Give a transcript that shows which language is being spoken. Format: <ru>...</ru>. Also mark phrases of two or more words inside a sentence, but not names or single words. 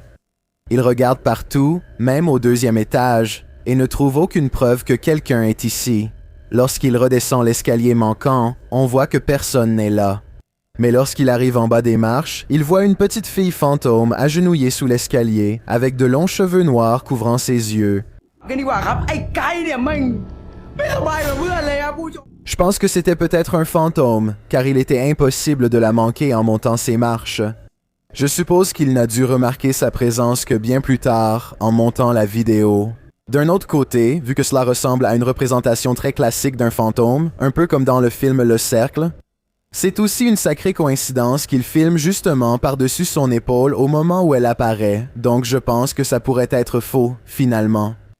<fr>Il regarde partout, même au deuxième étage, et ne trouve aucune preuve que quelqu'un est ici. Lorsqu'il redescend l'escalier manquant, on voit que personne n'est là. Mais lorsqu'il arrive en bas des marches, il voit une petite fille fantôme agenouillée sous l'escalier, avec de longs cheveux noirs couvrant ses yeux.</fr> <th>กันดีกว่าครับไอ้ไก่เนี่ยไม่สบายกับเพื่อนเลยครับผู้ชม</th> <fr>Je pense que c'était peut-être un fantôme, car il était impossible de la manquer en montant ses marches. Je suppose qu'il n'a dû remarquer sa présence que bien plus tard, en montant la vidéo. D'un autre côté, vu que cela ressemble à une représentation très classique d'un fantôme, un peu comme dans le film Le Cercle, c'est aussi une sacrée coïncidence qu'il filme justement par-dessus son épaule au moment où elle apparaît, donc je pense que ça pourrait être faux, finalement.</fr>